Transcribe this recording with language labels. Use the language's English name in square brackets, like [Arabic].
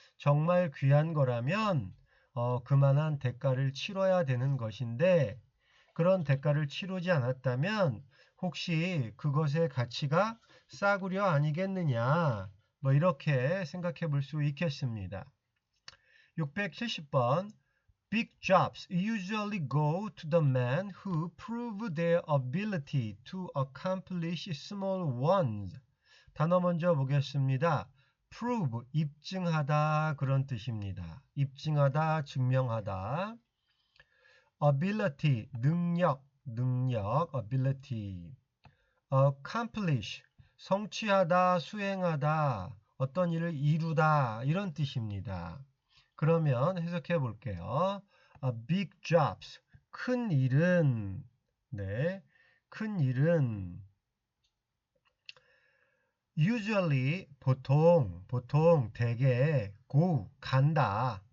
[Korean] 정말 귀한 거라면 그만한 대가를 치러야 되는 것인데 그런 대가를 치르지 않았다면 혹시 그것의 가치가 싸구려 아니겠느냐, 뭐 이렇게 생각해 볼 수 있겠습니다. [English] 670번 Big jobs usually go to the men who prove their ability to accomplish small ones. [Korean] 단어 먼저 보겠습니다. prove, 입증하다 그런 뜻입니다. 입증하다, 증명하다. ability, 능력, ability. accomplish, 성취하다, 수행하다, 어떤 일을 이루다 이런 뜻입니다. 그러면 해석해 볼게요. [English] big jobs, [Korean] 큰 일은, 네, 큰 일은 usually, 보통, 대개 go, 간다.